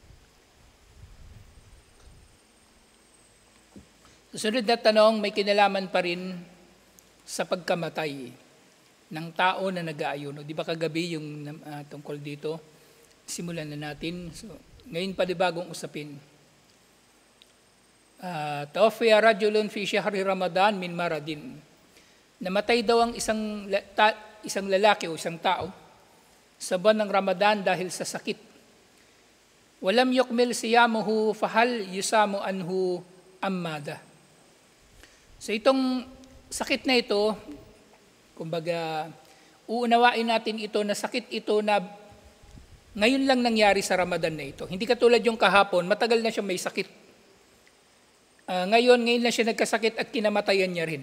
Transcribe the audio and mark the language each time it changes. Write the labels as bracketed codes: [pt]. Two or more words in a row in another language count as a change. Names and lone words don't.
[tl] Susunod na tanong, may kinalaman pa rin sa pagkamatay ng tao na nag-aayuno. Di ba kagabi yung tungkol dito? Simulan na natin. So, ngayon pa di bagong usapin. [ar] توفي رجل في شهر رمضان من مرض. [tl] Namatay daw ang isang lalaki o isang tao sa buwan ng Ramadan dahil sa sakit. [ar] ولم يكمل صيامه فهل يصام عنه أمدا. [tl] So itong sakit na ito, kumbaga, uunawain natin ito na sakit ito na ngayon lang nangyari sa Ramadan na ito. Hindi katulad yung kahapon, matagal na siya may sakit. Ngayon na siya nagkasakit at kinamatayan niya rin.